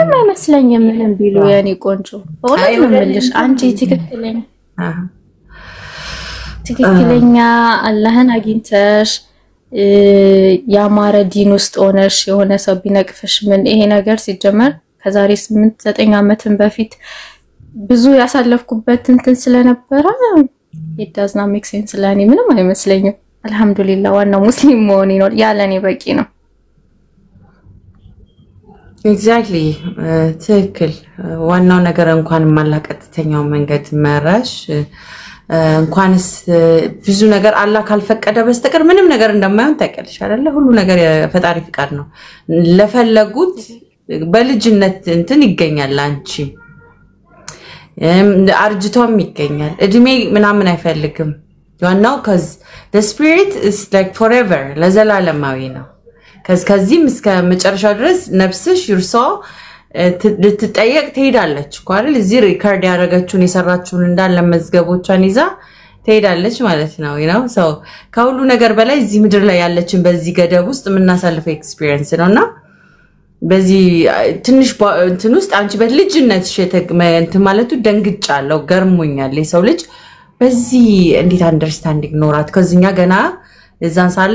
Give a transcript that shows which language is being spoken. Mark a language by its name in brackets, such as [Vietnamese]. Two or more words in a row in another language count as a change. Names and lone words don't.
[Amharic] ምንም አይመስለኝም። ምንም ቢሉ የኔ ቆንጆ በእውነት ነው የምልሽ አንቺ ትክክለኛ አላህን አግኝተሽ ያማረ ዲን ውስጥ ሆነሽ የሆነ ሰው ቢነቅፍሽ ምን ይሄ ነገር ሲጀመር ከዛሬ 8-9 ዓመትን በፊት ብዙ ያሳለፍኩበት እንትን ስለነበረ [English] it does not make sense [Amharic] ለኔ ምንም አይመስለኝም። አልহামዱሊላህ ዋናው ሙስሊም መሆኔ ነው ያለኔ በቂ ነው። ኤግዛክትሊ ትክክል። ዋናው ነገር እንኳን ማላቀጥተኛው መንገድ መራሽ እንኳንስ ብዙ ነገር አላህ ካልፈቀደ በስተቀር ምንም ነገር እንደማይሆን ታውቂያለሽ አይደለ? ሁሉ ነገር የፈጣሪ ፍቃድ ነው። ለፈለጉት በልጅነት እንትን ይገኛል። አንቺ አርጅቶም ይገኛል። እድሜ ምናምን አይፈልግም። ዋናው [English] cuz the spirit is like forever [Amharic] ለዘላለማዊ ነው። ከዚህም እስከ መጨረሻ ድረስ ነፍስሽ ይርሶ ልትጠየቅ ትሄዳለች እኮ አይደል? እዚህ ሪከርድ ያደረገችውን የሰራችውን እንዳለ መዝገቦቿን ይዛ ትሄዳለች ማለት ነው። [English] you know so [Amharic] ከሁሉ ነገር በላይ እዚህ ምድር ላይ ያለችን በዚህ ገደብ ውስጥ የምናሳልፈው ኤክስፒሪየንስ ነውና በዚህ ትንሽ እንትን ውስጥ አንቺ በልጅነትሽ እንትን ማለቱ ደንግጫለሁ፣ ገርሞኛል። የሰው ልጅ በዚህ እንዴት አንደርስታንዲንግ ኖራት ከዚህኛ ገና እዛን ሳለ